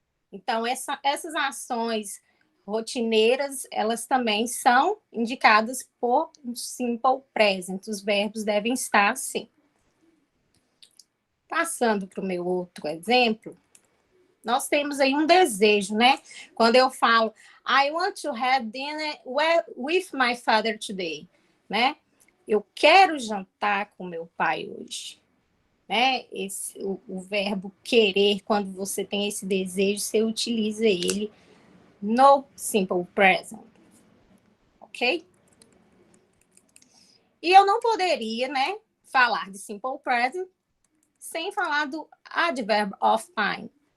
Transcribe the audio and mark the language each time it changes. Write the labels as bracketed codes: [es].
[pt] Então, essas ações rotineiras, elas também são indicadas por um simple present. Os verbos devem estar assim. Passando para o meu outro exemplo, nós temos aí um desejo, né? Quando eu falo, [en] I want to have dinner with my father today, né? [pt] Eu quero jantar com meu pai hoje, né? O verbo querer, quando você tem esse desejo, você utiliza ele no simple present, ok? E eu não poderia, né, falar de simple present sem falar do adverb of time.